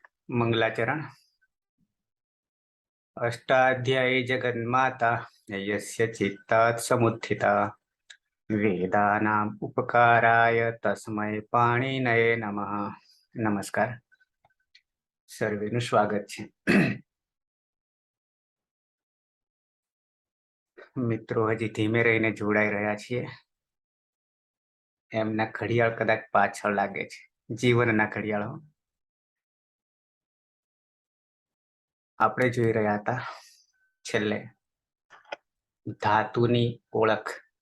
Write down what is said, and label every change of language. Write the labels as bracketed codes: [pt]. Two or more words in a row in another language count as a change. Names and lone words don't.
[sa] मंगलाचरण। अष्टाध्यायी जगन्माता यस्य चित्तात् समुत्थिता वेदानाम् उपकाराय तस्मै पाणिनये नमः। नमस्कार, [gu] સર્વેનું સ્વાગત છે। મિત્રો હજી ધીમે રહીને જોડાઈ રહ્યા છીએ। એમના ઘડિયાળ કદાચ પાછળ લાગે છે, જીવનના ઘડિયાળો। આપણે જોઈ રહ્યા હતા છેલ્લે ધાતુની ઓળખ।